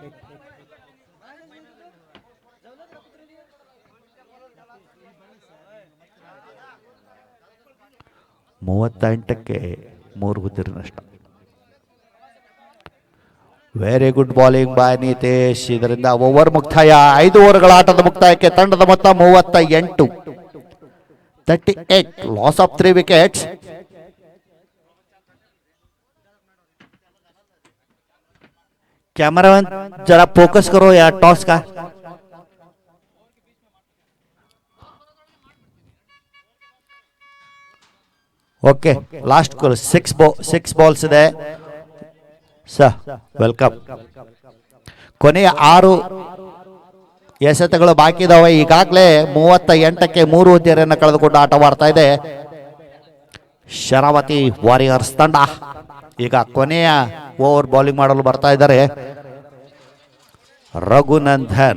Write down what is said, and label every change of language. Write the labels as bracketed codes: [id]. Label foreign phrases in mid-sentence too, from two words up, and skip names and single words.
[kn] ಕ್ಕೆ 3 ಉದ್ದರಿ ನಷ್ಟ. [en] very good bowling by Nitesh. [kn] ಇದರಿಂದ ಓವರ್ ಮುಕ್ತಾಯ. 5 ಓವರ್ಗಳ ಆಟದ ಮುಕ್ತಾಯಕ್ಕೆ ತಂಡದ ಮೊತ್ತ 38. [en] loss of 3 wickets. [hi] कैमरामैन जरा फोकस करो यार टॉस का. [en] okay last call 6 balls [kn] ಇದೆ ಸರ್. [en] ವೆಲ್ಕಮ್. [kn] ಕೊನೆಯ 6 ಎಸೆತಗಳು ಬಾಕಿ ಇದಾವೆ. ಈಗಾಗಲೇ 38ಕ್ಕೆ 3 ಉದ್ದರಿಯನ್ನು ಕಳೆದುಕೊಂಡು ಆಟವಾಡ್ತಾ ಇದೆ ಶರಾವತಿ ವಾರಿಯರ್ಸ್ ತಂಡ. ಈಗ ಕೊನೆಯ ಓವರ್ ಬೌಲಿಂಗ್ ಮಾಡಲು ಬರ್ತಾ ಇದ್ದಾರೆ ರಘುನಂದನ್.